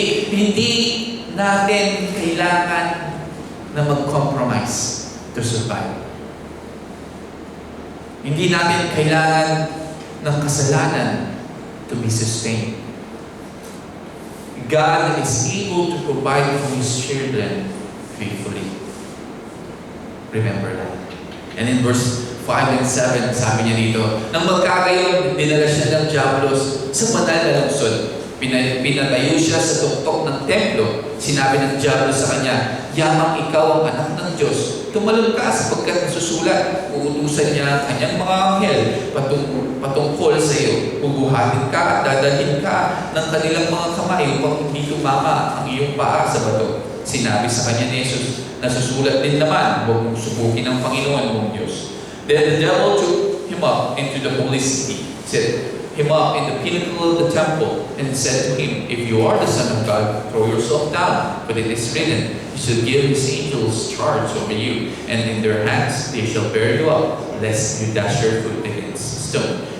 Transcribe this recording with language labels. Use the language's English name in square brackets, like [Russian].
[Filipino] Hindi natin kailangan na mag-compromise [English] to survive. [Filipino] Hindi natin kailangan ng kasalanan [English] to be sustained. God is able to provide for His children faithfully. Remember that. And in verse 5 and 7, [Filipino] sabi niya dito, nang magkagayon, dinala siya ng Diablos sa banal na lungsod. Pinatayo siya sa tuktok ng templo. Sinabi ng Diablos sa kanya, yamang ikaw ang anak ng Diyos. Tumalon ka sapagkat nasusulat. Uutusan niya ang kanyang mga anghel patungkol sa iyo. Bubuhatin ka at dadalhin ka ng kanilang mga kamay upang hindi tumama ang iyong paa sa bato. Sinabi sa kanya ni Jesus, nasusulat din naman, huwag mong subukin ang Panginoon mong Diyos. [English] Then the devil took him up into the holy city, set him up in the pinnacle of the temple, and said to him, if you are the Son of God, throw yourself down, for it is written, He shall give His angels charge over you, and in their hands they shall bear you up, lest you dash your foot against a stone.